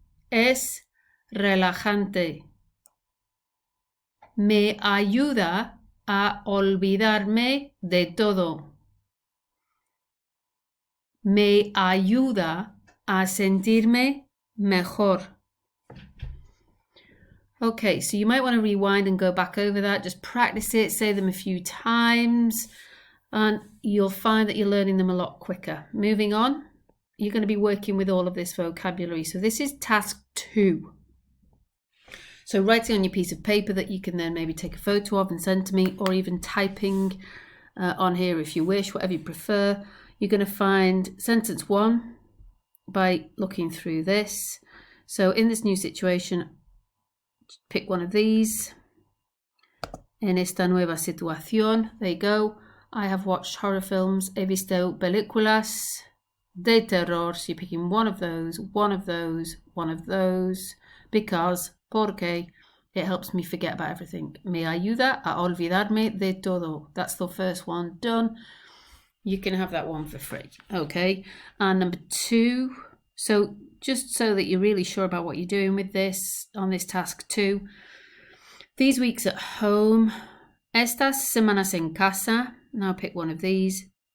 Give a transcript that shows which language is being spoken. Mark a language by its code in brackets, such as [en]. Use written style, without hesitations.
[es] Es relajante. Me ayuda a olvidarme de todo. Me ayuda a sentirme mejor. [en] Okay, so you might want to rewind and go back over that. Just practice it, say them a few times, and you'll find that you're learning them a lot quicker. Moving on, you're going to be working with all of this vocabulary. So this is task 2. So writing on your piece of paper that you can then maybe take a photo of and send to me, or even typing on here if you wish, whatever you prefer. You're going to find sentence 1 by looking through this. So in this new situation, pick one of these. [es] En esta nueva situación, [en] there you go. I have watched horror films. [es] He visto películas de terror. [en] So you're picking one of those, one of those, one of those, because, porque, it helps me forget about everything. [es] Me ayuda a olvidarme de todo. [en] That's the first one done. You can have that one for free. Okay. And number 2, so just so that you're really sure about what you're doing with this, on this task 2, these weeks at home, [es] estas semanas en casa, [en] now pick one of these.